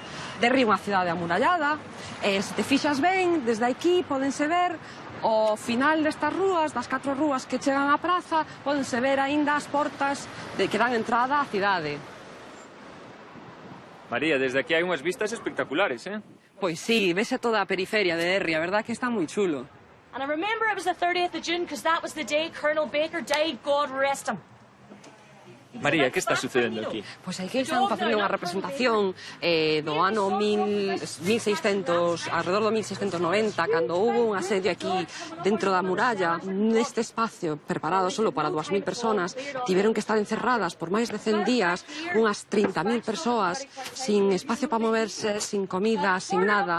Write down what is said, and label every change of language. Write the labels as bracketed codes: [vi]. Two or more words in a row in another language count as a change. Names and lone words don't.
[gl] Derry é unha cidade amurallada, se te fixas ben, desde aquí pódense ver ao final destas rúas, das 4 rúas que chegan á praza, pódense ver aínda as portas que dan entrada á cidade. María, desde aquí hai unhas vistas espectaculares, eh? Pois sí, vese toda a periferia de Derry, a verdad que está moi chulo. [en] And I remember it was the 30th of June because that was the day Colonel Baker died, God rest him. [gl] María, que está sucedendo aquí? Pois aquí están facendo unha representación do ano 1600, alrededor do 1690, cando houve un asedio aquí dentro da muralla, neste espacio preparado solo para 2000 personas, tiveron que estar encerradas por máis de 100 días, unhas 30.000 persoas, sin espacio para moverse, sin comida, sin nada.